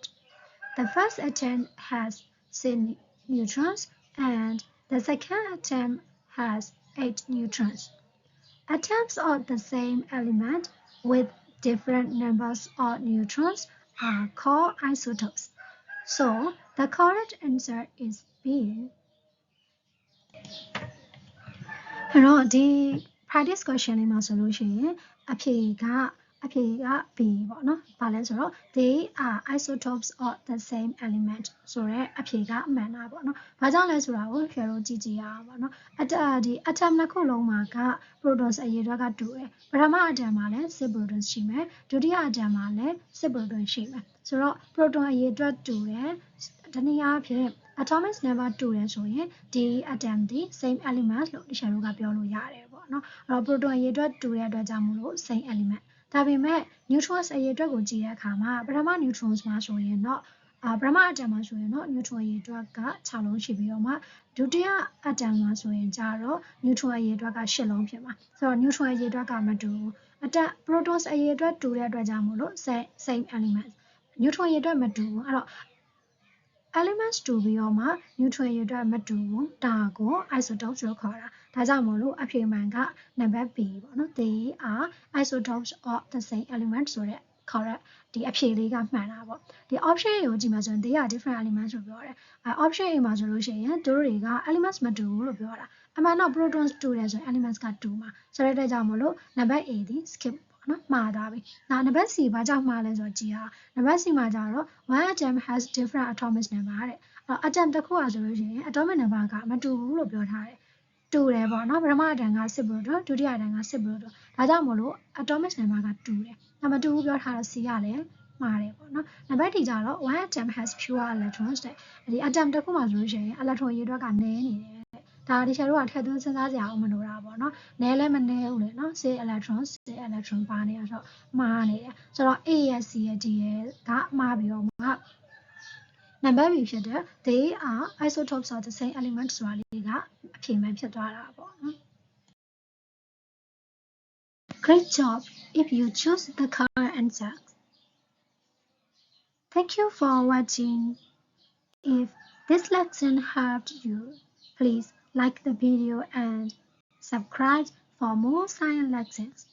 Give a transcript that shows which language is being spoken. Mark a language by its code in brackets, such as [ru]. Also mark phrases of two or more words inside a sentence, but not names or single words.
[en] The first atom has 6 neutrons and the second atom has 8 neutrons. Atoms of the same element with different numbers of neutrons are called isotopes. So, the correct answer is B. [my] အဲ့တော့ဒီ [en] practice question [my] လေးမှာဆိုလို့ရှိရင်အဖြေက B ပေါ့နော်။ဘာလဲဆိုတော့ [en] they are isotopes of the same element [my] ဆိုတဲ့အဖြေကမှန်တာပေါ့နော်။ဘာကြောင့်လဲဆိုတာကိုဖြေလို့ကြည့် ကြရအောင်ပေါ့နော်။ဒီ atom နှစ်ခုလုံးမှာက protons အရေအတွက်ကတူတယ်။ပထမ atom မှာလည်း 6 protons ရှိမယ်။ဒုတိယ atom မှာလည်း 6 protons ရှိ မယ်။ဆိုတော့ proton အရေအတွက်တူတယ်။ဒီနည်းအားဖြင့် [en] atomic number [my] တူတယ်ဆိုရင်ဒီ atom ဒီ [en] same element [my] လို့ဒီရှာတို့ကပြောလို့ရတယ်ပေါ့နော်။အဲ့တော့ proton အရေအတွက်တူတဲ့အတွက်ကြောင့်မို့လို့ [en] same element [my] ဒါပေမဲ့ neutrons အရေအတွက်ကိုကြည့်တဲ့အခါမှာပထမ neutrons မှာဆိုရင်တော့ပထမ atom မှာဆိုရင်တော့ neutron အရေအတွက်က6လုံးရှိပြီးတော့မှဒုတိယ atom မှာဆိုရင်ကြတော့ neutron အရေအတွက်က8လုံးဖြစ်မှာဆိုတော့ neutron အရေအတွက်ကမတူဘူးprotons အရေအတွက်တူတဲ့အတွက်ကြောင့်မို့လို့ [en] same element [my] neutron ရေအတွက်မတူဘူးအဲ့တော့ elements တူပြီးတော့မှ neutron ရေအတွက်မတူဘူးဒါကို isotopes လို့ခေါ်တာဒါကြောင့်မို့လို့အဖြေမှန်ကနံပါတ် B ပေါ့နော် [en] they are isotopes of the same element [my] ဆိုတဲ့ correct ဒီအဖြေလေးကမှန်တာပေါ့ဒီ option A ကိုကြည့်မှဆိုရင် [en] they are different elements [my] လို့ပြောတယ်option A မှာဆိုလို့ ရှိရင်တို့တွေက elements မတူဘူးလို့ပြောတာအမှန်တော့ protons တူတယ်ဆိုရင် elements ကတူမှာဆိုတဲ့အတွက်ကြောင့်မို့လို့နံပါတ် A ဒီ skip နော်မှားသွားပြီ။နောက်နံပါတ် C ဘာကြောင့်မှားလဲဆိုတော့ကြည်အောင်နံပါတ် C မှာ ကျတော့ [en] one atom has different atomic number [my] တဲ့။atom တစ်ခုอ่ะဆိုလို့ရှိရင် [en] atomic number [my] ကမတူဘူးလို့ပြောထားတယ်။တူတယ်ပေါ့နော်ပထမအတန်းက6 proton ဒုတိယအတန်းက 6 proton ဒါကြောင့်မို့လို့ [en] atomic number [my] ကတူတယ်။ဒါမတူဘူးပြောထားတော့ C ကလည်းမှားတယ်ပေါ့နော်။နံပါတ် D ကျတော့ one [en] atom has fewer electrons [my] တဲ့။ဒီ atom တစ်ခုမှာဆိုလို့ရှိရင် electron ရေအတွက်ကနည်းနေတယ်။ဒါဒီချက်တော့ထည့်သွင်းစဉ်းစားစရာအောင်မလိုတာပေါ့နော်။နည်းလည်းမနည်းဘူးလေနော် 6 electron ပါနေရဆိုမှားနေတယ်ဆိုတော့ A ရဲ့ C ရဲ့ D ရဲ့ကမှားပြီးတော့မှနံပါတ် B ဖြစ်တဲ့ [en] they are isotopes of the same element [my] ဆိုတာလေးကအဖြေမှန်ဖြစ်သွားတာပေါ့နော် [en] Great job if you choose the correct answer. Thank you for watching. If this lesson helped you, please like the video and subscribe for more science lessons.